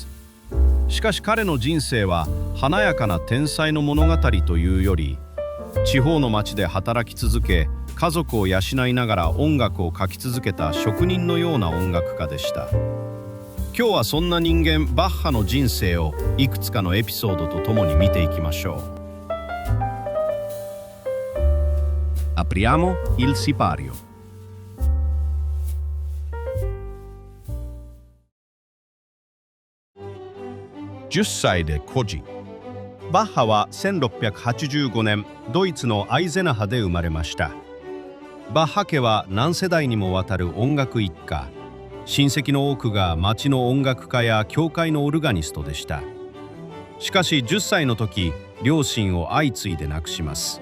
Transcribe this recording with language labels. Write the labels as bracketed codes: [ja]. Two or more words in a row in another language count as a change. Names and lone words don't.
[ja] しかし彼の人生は華やかな天才の物語というより、地方の町で働き続け、家族を養いながら音楽を書き続けた職人のような音楽家でした。今日はそんな人間バッハの人生をいくつかのエピソードとともに見ていきましょう。 [it] Apriamo il sipario。 [ja] 10 歳で孤児。バッハは1685年ドイツのアイゼナハで生まれました。バッハ家は何世代にもわたる音楽一家。親戚の多くが町の音楽家や教会のオルガニストでした。しかし10歳の時、両親を相次いで亡くします。